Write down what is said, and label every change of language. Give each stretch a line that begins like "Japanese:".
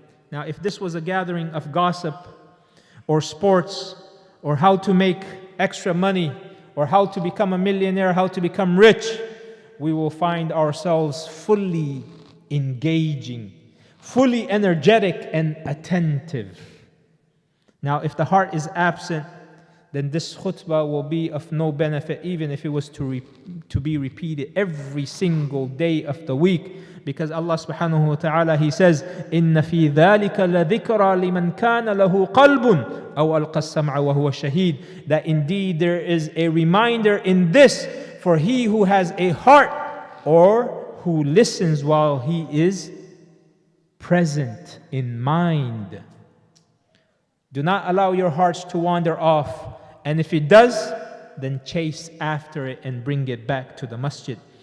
English: Now, if this was a gathering of gossip or sports or how to make extra money or how to become a millionaire, how to become rich, we will find ourselves fully engaging, fully energetic and attentive. Now, if the heart is absent, then this khutbah will be of no benefit, even if it was to be repeated every single day of the week. Because Allah subhanahu wa ta'ala, He says,
Arabic: إِنَّ فِي ذَلِكَ لَذِكْرَى لِمَنْ كَانَ لَهُ قَلْبٌ أَوْ أَلْقَى السَّمْعَ وَهُوَ شَهِيدٌ.
English: That indeed there is a reminder in this for he who has a heart or who listens while he is present in mind. Do not allow your hearts to wander off. And if it does, then chase after it and bring it back to the masjid.